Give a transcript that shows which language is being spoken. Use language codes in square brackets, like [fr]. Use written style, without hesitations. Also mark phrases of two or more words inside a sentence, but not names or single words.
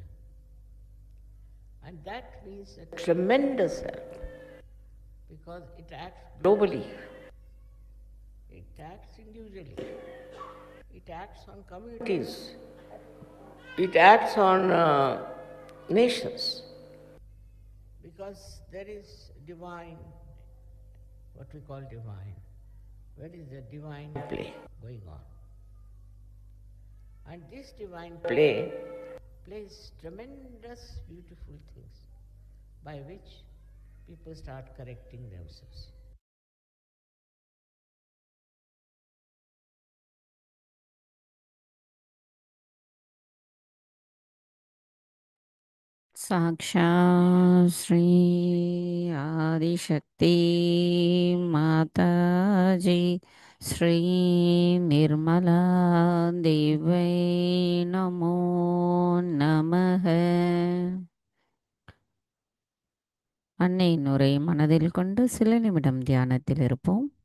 [en] And that means a tremendous help, because it acts globally, it acts individually, it acts on communities, it acts on nations, because there is divine, what we call divine, where is the divine play going on. And this divine play plays tremendous beautiful things by which people start correcting themselves. [sa] साक्षात् श्री आदिशक्ति माताजी श्री निर्मला देवै नमो நமः. [ta] அன்னையின் உரை மனதில் கொண்டு சில நிமிடம் தியானத்தில் இருப்போம்.